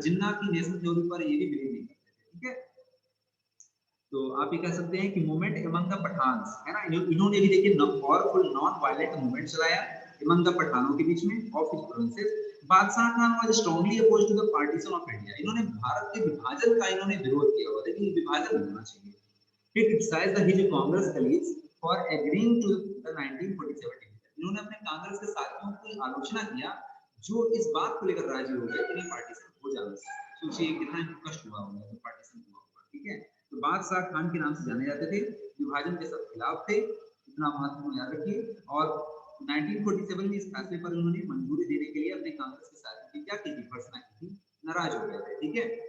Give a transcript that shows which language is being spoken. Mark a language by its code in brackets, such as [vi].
[hi] जिन्ना की national theory पर ये भी बिलीव नहीं करते थे, ठीक है। तो आप ये कह सकते हैं कि [en] movement among the Pathans [hi] है ना, इन्होंने भी देखिए [en] powerful non violent movement चलाया among the पठानों [hi] के बीच में [en] Of his provinces. Badshah Khan was strongly opposed to the partition of India. [hi] इन्होंने भारत के विभाजन का इन्होंने विरोध किया हुआ था कि विभाजन नहीं होना चाहिए। [en] He criticized the his Congress colleagues for agreeing to the 1947 deal। [hi] इन्होंने अपने कांग्रेस के साथियों की आलोचना किया जो इस बात को लेकर राजी हो गए कि पार्टीशन हो जाना चाहिए। सोचिए कितना कष्ट हुआ होगा तो पार्टीशन हुआ होगा, ठीक है। तो बादशाह खान के नाम से जाने जाते थे, विभाजन के सब खिलाफ थे, इतना महत्वपूर्ण याद रखिए। और 1947 में इस फैसले पर उन्होंने मंजूरी देने के लिए अपने कांग्रेस के साथियों की क्या की थी, घोषणा की थी, नाराज हो गए थे, ठीक है।